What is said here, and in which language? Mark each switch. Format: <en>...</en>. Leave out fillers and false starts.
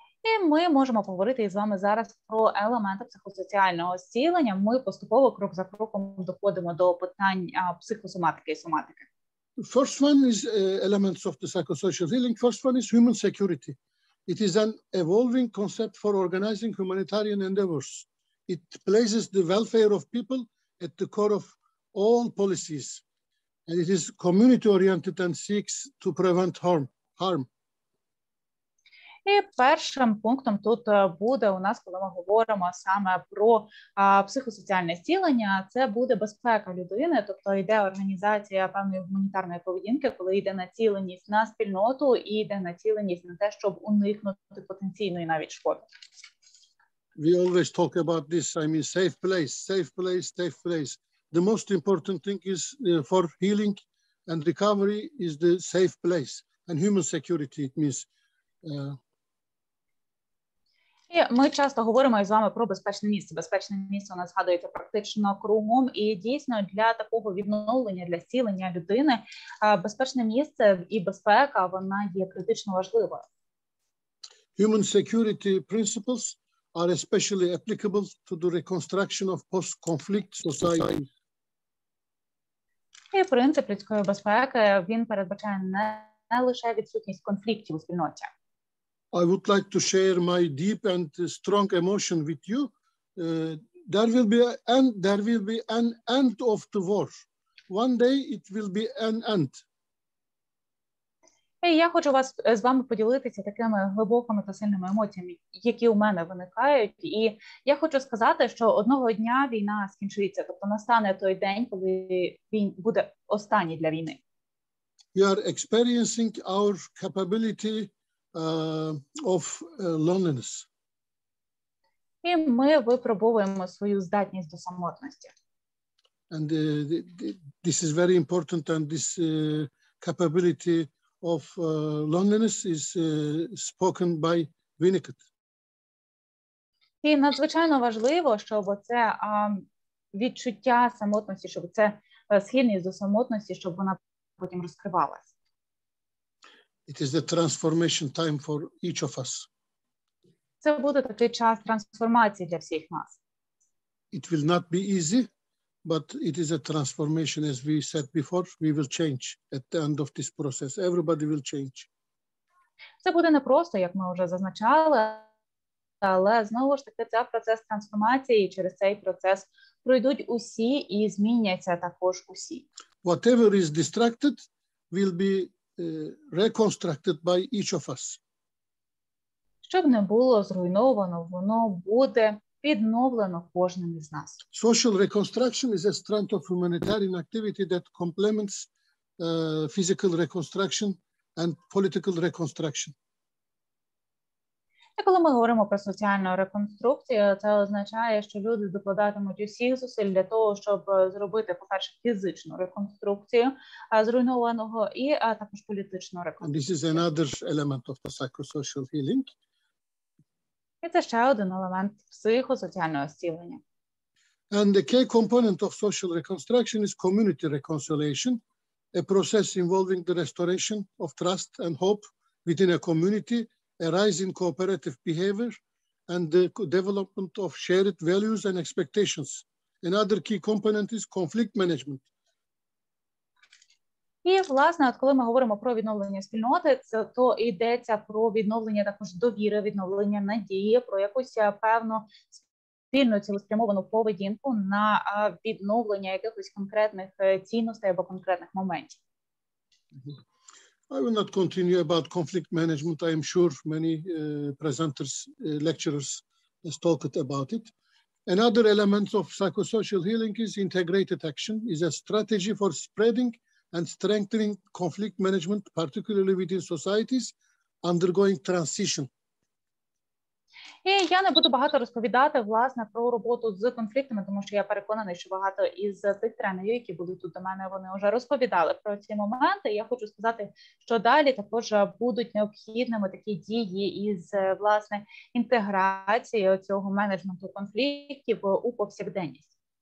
<uk>І ми можемо поговорити із вами зараз про елементи психосоціального зцілення. Ми поступово, крок за кроком, доходимо до питань психосоматики і соматики.</uk> <en>First one is elements of the psychosocial healing. First one is human security. It is an evolving concept for organizing humanitarian endeavors. It places the welfare of people at the core of all policies. And it is community-oriented and seeks to prevent harm.</en> <uk>І першим пунктом тут буде у нас, коли ми говоримо саме про психосоціальне зцілення, це буде безпека людини, тобто йде організація певної гуманітарної поведінки, коли йде націленість на спільноту і йде націленість на те, щоб уникнути потенційної навіть шкоди.</uk> <en>We always talk about this, I mean, safe place, safe place, safe place. The most important thing is for healing and recovery is the safe place. And human security, it means</en> <uk>І ми часто говоримо із вами про безпечне місце. Безпечне місце у нас згадується практично кругом. І дійсно для такого відновлення, для зцілення людини безпечне місце і безпека, вона є критично важливою.</uk> <en>Human security principles are especially applicable to the reconstruction of post-conflict societies.</en> <uk>І принцип людської безпеки, він передбачає не лише відсутність конфліктів у спільноті.</uk> <en>I would like to share my deep and strong emotion with you. There will be an end of the war. One day it will be an end.</en> <uk>І я хочу з вами поділитися такими глибокими та сильними емоціями, які у мене виникають. І я хочу сказати, що одного дня війна скінчиться, тобто настане той день, коли він буде останній для війни.</uk> <en>We are experiencing our capability of loneliness.</en> <uk>І ми випробовуємо свою здатність до самотності.</uk> <en>And this is very important, and this capability of loneliness is spoken by Winnicott.</en> <uk>І надзвичайно важливо, щоб це відчуття самотності, щоб це схильність до самотності, щоб вона потім розкривалась.</uk> <en>It is the transformation time for each of us.</en> <uk>Це буде такий час трансформації для всіх нас.</uk> <en>It will not be easy, but it is a transformation, as we said before. We will change at the end of this process. Everybody will change.</en> <uk>Це буде непросто, як ми вже зазначали, але знову ж таки це процес трансформації, і через цей процес пройдуть усі і зміняться також усі.</uk> <en>Whatever is distracted will be reconstructed by each of us.</en> <uk>Щоб не було зруйновано, воно буде відновлено кожним із нас.</uk> <en>Social reconstruction is a strand of humanitarian activity that complements physical reconstruction and political reconstruction.</en> <uk>І коли ми говоримо про соціальну реконструкцію, це означає, що люди докладатимуть усіх зусиль для того, щоб зробити, по-перше, фізичну реконструкцію зруйнованого і також політичну реконструкцію.</uk> <en>And this is another element of the psychosocial healing.</en> <uk>І це ще один елемент психосоціального зцілення.</uk> <en>And the key component of social reconstruction is community reconciliation, a process involving the restoration of trust and hope within a community, a rise in cooperative behavior, and the development of shared values and expectations. Another key component is conflict management.</en> <uk>І, власне, от коли ми говоримо про відновлення спільноти, то йдеться про відновлення також довіри, відновлення надії, про якусь певну спільну цілеспрямовану поведінку на відновлення якихось конкретних цінностей або конкретних моментів.</uk> <en>I will not continue about conflict management. I am sure many presenters, lecturers has talked about it. Another element of psychosocial healing is integrated action, is a strategy for spreading and strengthening conflict management, particularly within societies undergoing transition.</en> <uk>І я не буду багато розповідати, власне, про роботу з конфліктами, тому що я переконаний, що багато із тих тренерів, які будуть тут до мене, вони вже розповідали про ці моменти. Я хочу сказати, що далі також будуть необхідними такі дії із, власне, інтеграції цього менеджменту конфліктів у повсякденність.</uk>